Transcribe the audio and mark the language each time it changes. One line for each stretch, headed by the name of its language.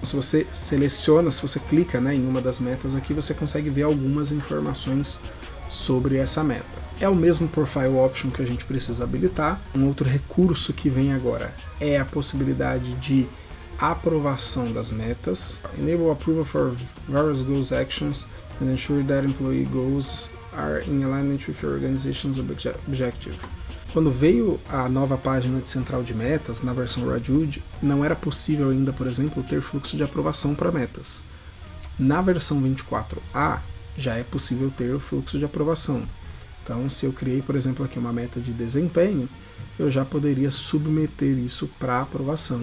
Portuguese: Se você seleciona, se você clica, né, em uma das metas aqui, você consegue ver algumas informações sobre essa meta. É o mesmo Profile Option que a gente precisa habilitar. Um outro recurso que vem agora é a possibilidade de aprovação das metas.
English: Enable approval for various goals actions and ensure that employee goals are in alignment with your organization's objective.
Portuguese: Quando veio a nova página de central de metas, na versão Redwood, não era possível ainda, por exemplo, ter fluxo de aprovação para metas. Na versão 24A, já é possível ter o fluxo de aprovação. Então, se eu criei, por exemplo, aqui uma meta de desempenho, eu já poderia submeter isso para aprovação.